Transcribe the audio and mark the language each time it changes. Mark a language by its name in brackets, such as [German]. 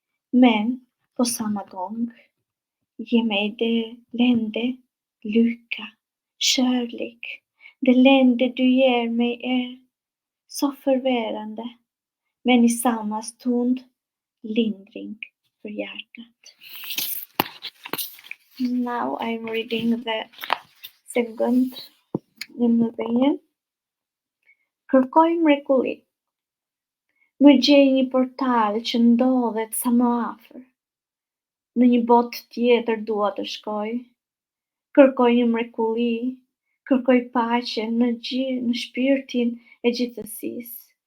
[Swedish] Men på samma gång ge mig det leende, lycka, kärlek. Det leende du ger mig är så förvirrande, men i samma stund lindring för hjärtat. [English] Now I'm reading the second in Albanian. [Albanian] Kërkoj mrekulli. Më gjej një portal që ndodhet sa më afër. Në një botë tjetër dua të shkoj. Kërkoj një mrekulli, kërkoj paqe në shpirtin e gjithësisë.